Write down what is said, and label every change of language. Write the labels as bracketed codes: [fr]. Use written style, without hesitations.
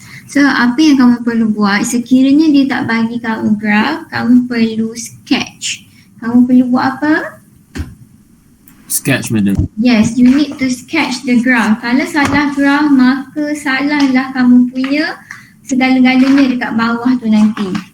[ms] So apa yang kamu perlu buat, sekiranya dia tak bagi kamu graph, kamu perlu sketch. Kamu perlu buat apa? Sketch, madam. [en] Yes, you need to sketch the graph. [ms] Kalau salah graph, maka salahlah kamu punya segala-galanya dekat bawah tu nanti.